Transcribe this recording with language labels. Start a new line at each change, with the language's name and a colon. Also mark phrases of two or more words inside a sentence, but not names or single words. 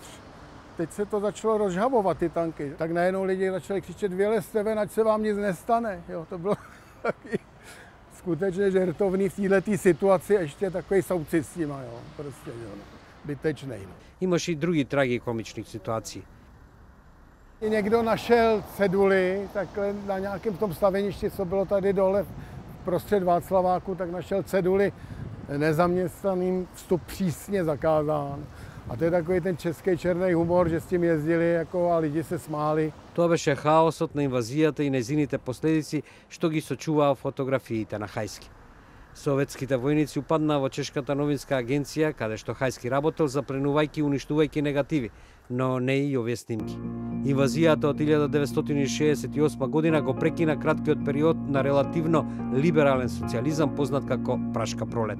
Czech: Teď se to začalo rozžhavovat, ty tanky. Tak najednou lidi začali křičet, vylezte ven, ať se vám nic nestane. Jo, to bylo taky skutečně žertovný v této situaci, ještě takový soucit s nima, jo, prostě, jo, bytečnej. No.
Macedonian: Имаше и други трагикомични ситуации.
Czech: Někdo našel ceduly, takhle na nějakém tom staveništi, co bylo tady dole prostřed Václaváku, tak našel ceduly nezaměstnaným vstup přísně zakázán. A to je takový ten český černý humor, že s tím jezdili jako, a lidi se smáli.
Macedonian: Тоа беше хаосот на инвазијата и нејзините последици што ги сочуваа фотографиите на Хајски. Советските војници упаднаа во Чешката новинска агенција, каде што Хајски работел запленувајќи и уништувајќи негативи, но не и овие снимки. Инвазијата од 1968 година го прекина краткиот период на релативно либерален социјализам познат како Пражка пролет.